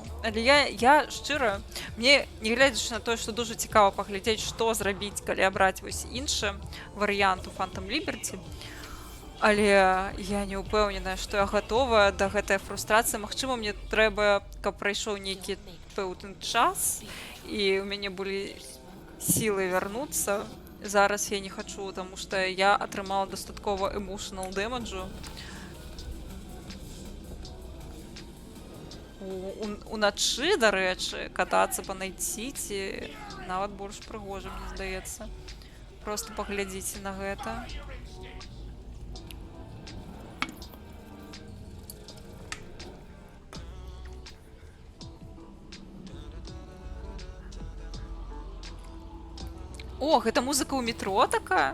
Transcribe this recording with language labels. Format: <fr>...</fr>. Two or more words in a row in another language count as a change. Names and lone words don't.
<be>Але я шчыра, мне, не глядзячы на тое, што дужа цікава паглядзець, што зрабіць, калі абраць вось іншы варыянт у Phantom Liberty, але я не ўпэўненая, што я гатовая да гэтай фрустрацыі. Магчыма, мне трэба, каб прайшоў нейкі пэўны час, і ў мяне былі сілы вярнуцца. Зараз я не хачу, таму што я атрымала дастаткова</be> <en>emotional damage.</en> <be>Уначы, дарэчы, катацца па найціці нават больш прыгожа, мне здаецца. Просто паглядзіце на гэта. О, гэта музыка ў метро такая?</be>